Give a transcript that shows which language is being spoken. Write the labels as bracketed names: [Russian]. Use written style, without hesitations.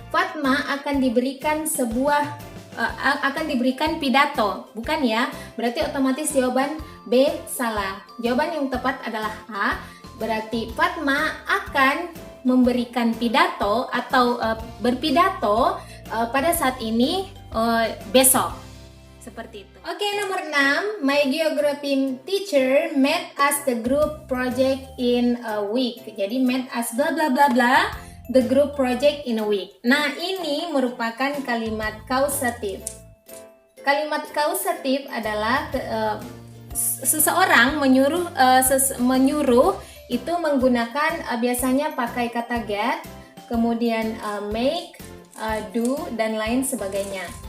[Indonesian] Fatma akan diberikan akan diberikan pidato, bukan ya? Berarti otomatis jawaban B salah. Jawaban yang tepat adalah A. Berarti Fatma akan memberikan pidato atau berpidato pada saat ini besok. Seperti itu. Oke, nomor 6. [English] My geography teacher made us the group project in a week. Jadi made us bla bla bla bla the group project in a week. [Indonesian] Nah, ini merupakan kalimat kausatif. Kalimat kausatif adalah seseorang menyuruh itu menggunakan biasanya pakai kata get, kemudian make, do, dan lain sebagainya.